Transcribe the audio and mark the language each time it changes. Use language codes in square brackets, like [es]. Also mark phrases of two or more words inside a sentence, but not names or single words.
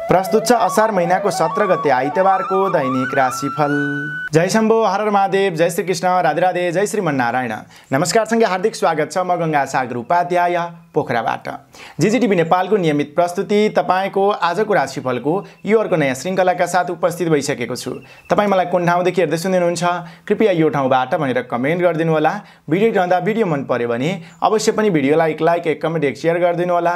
[ne] प्रस्तुत छ असार महिनाको 17 गते आइतबारको दैनिक राशिफल। जय शम्भो, हर हर महादेव, जय श्री कृष्ण, राधे राधे, जय श्रीमन्नारायण। नमस्कार सँगै हार्दिक स्वागत छ म गंगा सागर उपाध्याय पोखराबाट। जीजीटिभी नेपालको नियमित प्रस्तुति तपाईको आजको राशिफलको यो अर्को नयाँ श्रृङ्खलाका साथ उपस्थित भइसकेको छु। तपाई मलाई कुन ठाउँदेखि हेर्दै सुन्नुहुन्छ कृपया यो ठाउँबाट भनेर कमेन्ट गरिदिनु होला। भिडियो हेर्दा भिडियो मन पर्यो भने अवश्य पनि भिडियोलाई एक लाइक, एक कमेन्ट, एक शेयर गरिदिनु होला।